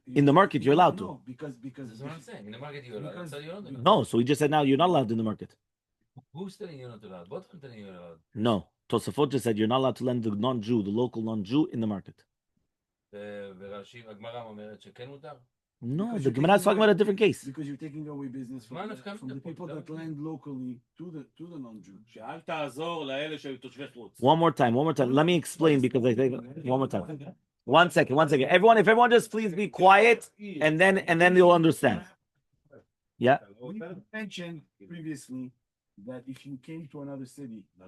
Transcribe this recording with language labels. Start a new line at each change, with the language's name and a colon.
English: in the market you're allowed to. No, because That's what I'm saying. In the market you're allowed. So you're not allowed. No, so he just said now you're not allowed in the market. Who's telling you not allowed? What I'm telling you allowed? No, Tosafot just said you're not allowed to lend the non-Jew, the local non-Jew, in the market.
Hebrew: ורש"י, הגמרא אומרת שכן מותר?
English: No, the Gemara is talking about a different case. Because you're taking away business from the people that land locally to the non-Jew.
Hebrew: שאל תעזור לאלה שהיו תושבי חוץ.
English: One more time. Let me explain because I think one more time. One second. Everyone, if everyone just please be quiet and then you'll understand. Yeah. We mentioned previously that if you came to another city,